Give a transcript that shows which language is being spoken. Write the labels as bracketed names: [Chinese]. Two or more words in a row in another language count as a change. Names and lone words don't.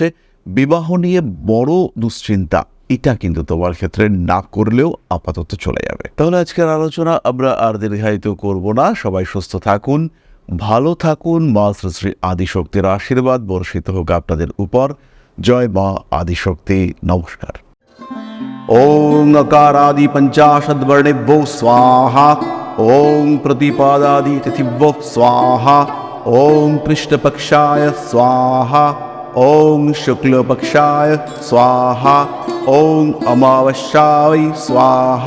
[Bangla] বিবাহ নিয়ে বড় দুশ্চিন্তা এটা কিন্তু তোমার ক্ষেত্রে না করলেও আপাতত চলে যাবে। তাহলে আজকের আলোচনা আমরা আর দীর্ঘায়িত করব না। সবাই সুস্থ থাকুন, ভালো থাকুন। মা শ্রী শ্রী আদিশক্তির আশীর্বাদ বর্ষিত হোক আপনাদের উপর। জয় মা আদিশক্তি। নমস্কার। [Sanskrit] ওং अकारादि पंचाशद्वर्णेभ्यो स्वाहा। ओं प्रतिपादादि तिथिभ्यो स्वाहा। ओं कृष्णपक्षाय स्वाहा। ओं शुक्लपक्षाय स्वाहा। ओं अमावस्याय स्वाहा।